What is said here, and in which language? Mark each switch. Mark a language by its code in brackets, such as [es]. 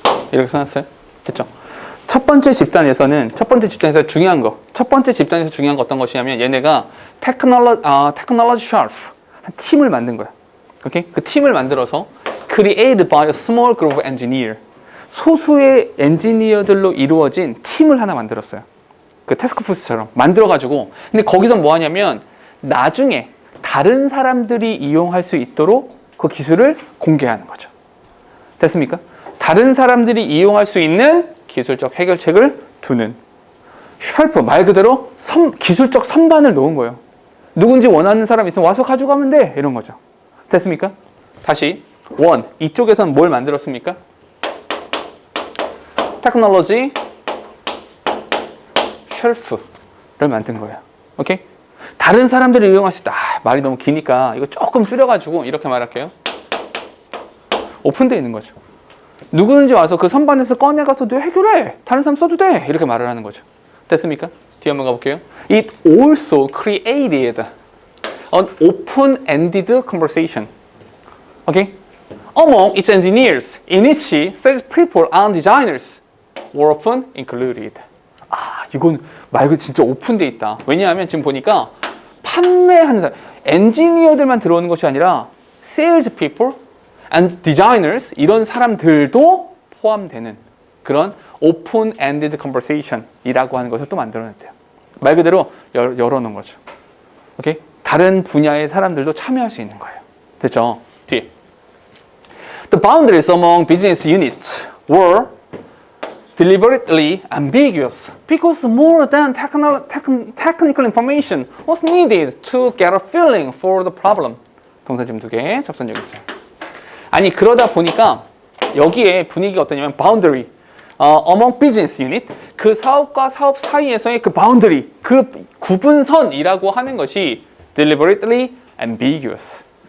[ko] 이렇게 써놨어요. 됐죠? 첫 번째 집단에서 중요한 거. 첫 번째 집단에서 중요한 거 어떤 것이냐면 얘네가 [en] technology shelf [ko] 한 팀을 만든 거야. 오케이? 그 팀을 만들어서 [en] created by a small group of engineer. [ko] 소수의 엔지니어들로 이루어진 팀을 하나 만들었어요. 그 태스크포스처럼 만들어가지고. 근데 거기서 뭐 하냐면 나중에 다른 사람들이 이용할 수 있도록 그 기술을 공개하는 거죠. 됐습니까? 다른 사람들이 이용할 수 있는 기술적 해결책을 두는 쉘프, 말 그대로 기술적 선반을 놓은 거예요. 누군지 원하는 사람이 있으면 와서 가져가면 돼. 이런 거죠. 됐습니까? 다시 이쪽에서는 뭘 만들었습니까? 테크놀로지 쉘프를 만든 거예요. 오케이? 다른 사람들이 이용할 수 있다. 말이 너무 기니까 이거 조금 줄여가지고 이렇게 말할게요. 오픈되어 있는 거죠. 누구든지 와서 그 선반에서 꺼내가서 너 해결해. 다른 사람 써도 돼. 이렇게 말을 하는 거죠. 됐습니까? 뒤에 한번 가볼게요. [en] It also created an open-ended conversation. Okay? Among its engineers, in which salespeople and designers were often included. [ko] 이건 말 그대로 진짜 오픈돼 있다. 왜냐하면 지금 보니까 판매하는 사람, 엔지니어들만 들어오는 것이 아니라 [en] salespeople and designers [ko] 이런 사람들도 포함되는 그런 [en] open-ended conversation [ko] 이라고 하는 것을 또 만들어냈대요. 말 그대로 열어놓은 거죠. 오케이? 다른 분야의 사람들도 참여할 수 있는 거예요. 됐죠? 뒤에. [en] The boundaries among business units were deliberately ambiguous because more than technical information was needed to get a feeling for the problem. [ko] 동사 지금 2개 접선적 있어요. 아니 그러다 보니까 여기에 분위기가 어떠냐면 [en] boundary, among business unit, [ko] 그 사업과 사업 사이에서의 그 boundary, 그 구분선이라고 하는 것이 [en] deliberately ambiguous.